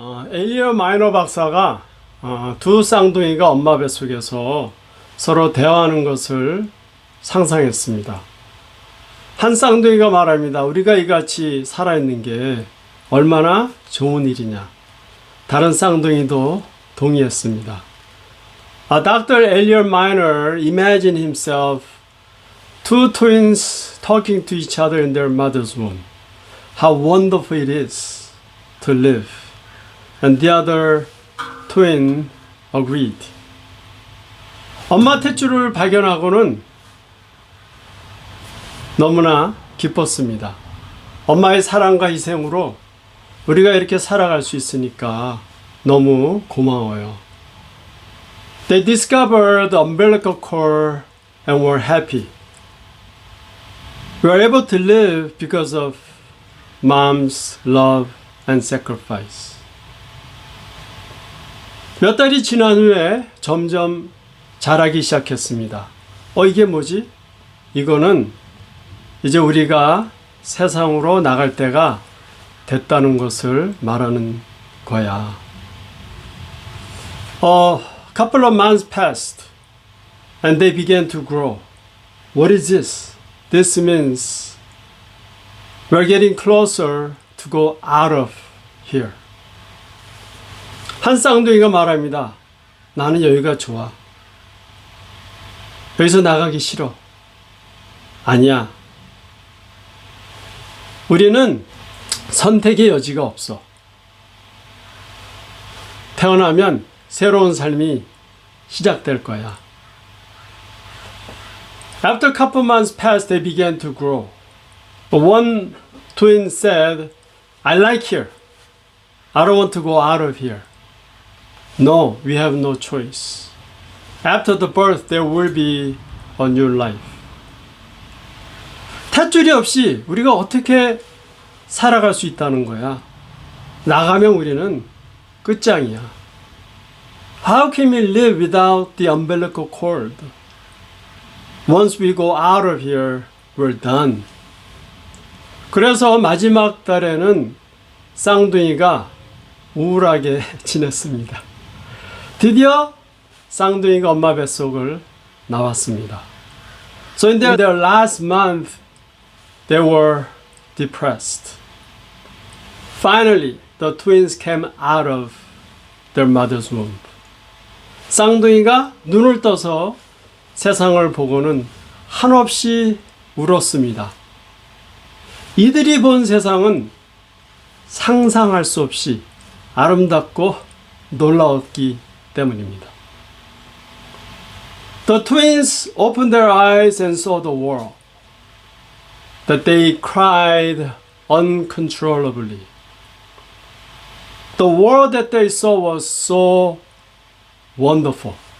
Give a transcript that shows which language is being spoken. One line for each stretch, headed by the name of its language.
Korean: 에일리어 마이너 박사가 두 쌍둥이가 엄마 뱃속에서 서로 대화하는 것을 상상했습니다. 한 쌍둥이가 말합니다. 우리가 이같이 살아있는 게 얼마나 좋은 일이냐. 다른 쌍둥이도 동의했습니다.
English: Dr. Elliot Minor imagined himself two twins talking to each other in their mother's womb. How wonderful it is to live. And the other twin agreed.
Korean: 엄마 탯줄을 발견하고는 너무나 기뻤습니다. 엄마의 사랑과 희생으로 우리가 이렇게 살아갈 수 있으니까 너무 고마워요.
English: They discovered the umbilical cord and were happy. We are able to live because of mom's love and sacrifice.
Korean: 몇 달이 지난 후에 점점 자라기 시작했습니다. 이게 뭐지? 이거는 이제 우리가 세상으로 나갈 때가 됐다는 것을 말하는 거야.
English: Couple of months passed and they began to grow. What is this? This means we're getting closer to go out of here.
Korean: 한 쌍둥이가 말합니다. 나는 여기가 좋아. 여기서 나가기 싫어. 아니야. 우리는 선택의 여지가 없어. 태어나면 새로운 삶이 시작될 거야.
English: After a couple months passed, they began to grow. One twin said, I like here. I don't want to go out of here. No, we have no choice. After the birth, there will be a new life.
Korean: 탯줄이 없이 우리가 어떻게 살아갈 수 있다는 거야. 나가면 우리는 끝장이야.
English: How can we live without the umbilical cord? Once we go out of here, we're done.
Korean: 그래서 마지막 달에는 쌍둥이가 우울하게 지냈습니다. 드디어 쌍둥이가 엄마 뱃속을 나왔습니다.
English: So in their last month, they were depressed. Finally, the twins came out of their mother's womb.
Korean: 쌍둥이가 눈을 떠서 세상을 보고는 한없이 울었습니다. 이들이 본 세상은 상상할 수 없이 아름답고 놀라웠기 때문입니다.
English: The twins opened their eyes and saw the world. That they cried uncontrollably. The world that they saw was so wonderful.